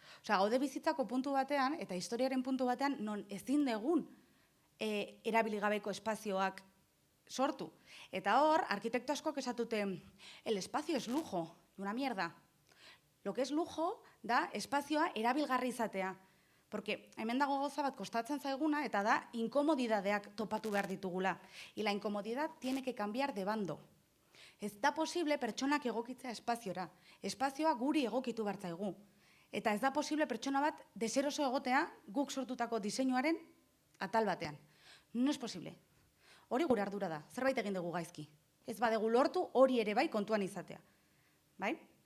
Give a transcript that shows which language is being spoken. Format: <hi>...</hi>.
<eu>Gaude bizitzako puntu batean, eta historiaren puntu batean, non ezin degun erabiligabeko espazioak sortu. Eta hor, arkitekto askok esatute,</eu> <es>el espazio es lujo, una mierda. Lo que es lujo</es> <eu>da espazioa erabilgarri izatea. Porque hemen dago gauza bat kostatzen zaiguna, eta da inkomodidadeak topatu behar ditugula.</eu> <es>Y la incomodidad tiene que cambiar de bando.</es> <eu>Ez da posible pertsonak egokitzea espaziora. Espazioa guri egokitu bartzaigu. Eta ez da posible pertsona bat deseroso egotea guk sortutako diseinuaren atal batean.</eu> <es>No es posible.</es> <eu>Hori gure ardura da. Zerbait egin dugu gaizki. Ez badegu lortu hori ere bai kontuan izatea. Bai?</eu>